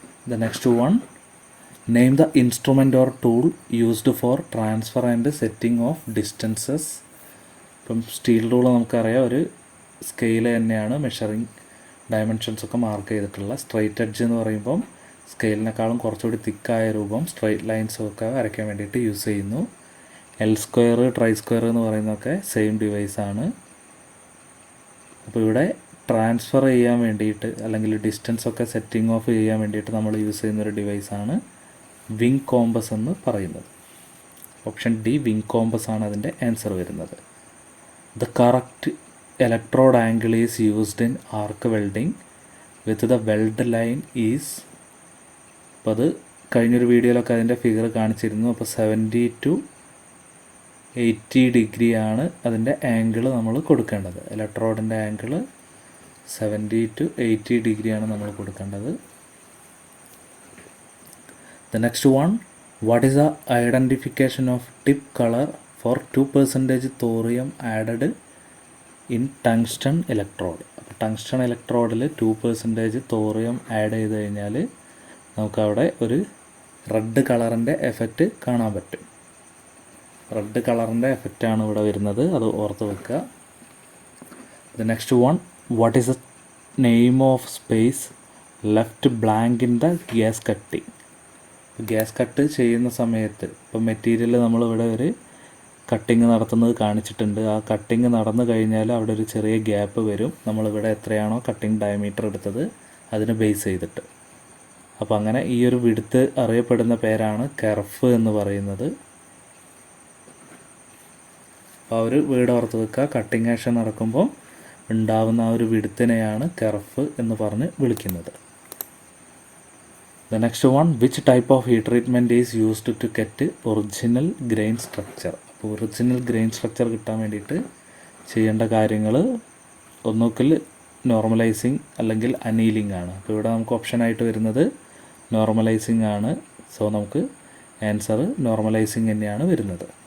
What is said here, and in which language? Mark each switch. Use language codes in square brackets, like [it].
[en] The next one, name the instrument or tool used for transfer and setting of distances. [ml] ഇപ്പം steel rule നമുക്കറിയാം, ഒരു scale തന്നെയാണ് measuring dimensions ഒക്കെ mark ചെയ്തിട്ടുള്ള. Straight edge എന്ന് പറയുമ്പം സ്കെയിലിനേക്കാളും കുറച്ചുകൂടി തിക്കായ രൂപം സ്ട്രെയിറ്റ് ലൈൻസൊക്കെ വരയ്ക്കാൻ വേണ്ടിയിട്ട് യൂസ് ചെയ്യുന്നു. എൽ സ്ക്വയർ, ട്രൈ സ്ക്വയർ എന്ന് പറയുന്നതൊക്കെ സെയിം ഡിവൈസാണ്. അപ്പോൾ ഇവിടെ ട്രാൻസ്ഫർ ചെയ്യാൻ വേണ്ടിയിട്ട് അല്ലെങ്കിൽ ഡിസ്റ്റൻസ് ഒക്കെ സെറ്റിംഗ് ഓഫ് ചെയ്യാൻ വേണ്ടിയിട്ട് നമ്മൾ യൂസ് ചെയ്യുന്നൊരു ഡിവൈസാണ് വിങ് കോമ്പസ് എന്ന് പറയുന്നത്. [en] option D wing compass [ml] ആണ് അതിൻ്റെ ആൻസർ വരുന്നത്. [en] The correct electrode angle is used in arc welding with the weld line is. [ml] അപ്പോൾ അത് കഴിഞ്ഞൊരു വീഡിയോയിലൊക്കെ അതിൻ്റെ ഫിഗർ കാണിച്ചിരുന്നു. അപ്പോൾ 70 to 80 ഡിഗ്രിയാണ് അതിൻ്റെ ആംഗിൾ നമ്മൾ കൊടുക്കേണ്ടത്. ഇലക്ട്രോഡിൻ്റെ ആംഗിൾ 70 to 80 ഡിഗ്രിയാണ് നമ്മൾ കൊടുക്കേണ്ടത്. [en] The next one, what is the identification of tip color for 2% thorium added in tungsten electrode. [ml] അപ്പോൾ ടങ്സ്റ്റൺ ഇലക്ട്രോഡിൽ 2% തോറിയം ആഡ് ചെയ്ത് കഴിഞ്ഞാൽ നമുക്കവിടെ ഒരു റെഡ് കളറിൻ്റെ എഫക്റ്റ് കാണാൻ പറ്റും. റെഡ് കളറിൻ്റെ എഫക്റ്റാണ് ഇവിടെ വരുന്നത്, അത് ഓർത്ത് വെക്കുക. [en] The next one, what is the name of space left blank in the gas cutting. [ml] Gas cut ചെയ്യുന്ന സമയത്ത് ഇപ്പോൾ മെറ്റീരിയൽ നമ്മളിവിടെ ഒരു കട്ടിങ് നടത്തുന്നത് കാണിച്ചിട്ടുണ്ട്. ആ കട്ടിങ് നടന്നു കഴിഞ്ഞാൽ അവിടെ ഒരു ചെറിയ ഗ്യാപ്പ് വരും. നമ്മളിവിടെ എത്രയാണോ കട്ടിങ് ഡയമീറ്റർ എടുത്തത് അതിന് ബേസ് ചെയ്തിട്ട്. അപ്പോൾ അങ്ങനെ ഈ ഒരു വിഡ്ത്ത് അറിയപ്പെടുന്ന പേരാണ് കർവ് എന്ന് പറയുന്നത്. അപ്പോൾ ആ ഒരു വേർഡ് ഓർത്ത് വെക്കുക. കട്ടിങ് ആക്ഷൻ നടക്കുമ്പോൾ ഉണ്ടാവുന്ന ആ ഒരു വിഡ്ത്തിനെയാണ് കർവ് എന്ന് പറഞ്ഞ് വിളിക്കുന്നത്. [en] The next one, which type of heat treatment is used to get original grain structure. [ml] അപ്പോൾ ഒറിജിനൽ ഗ്രെയിൻ സ്ട്രക്ചർ കിട്ടാൻ വേണ്ടിയിട്ട് ചെയ്യേണ്ട കാര്യങ്ങൾ ഒന്നുകിൽ നോർമലൈസിങ് അല്ലെങ്കിൽ അനീലിംഗ് ആണ്. അപ്പോൾ ഇവിടെ നമുക്ക് ഓപ്ഷനായിട്ട് വരുന്നത് നോർമലൈസിങ് ആണ്. സോ നമുക്ക് ആൻസർ നോർമലൈസിങ് തന്നെയാണ് വരുന്നത്.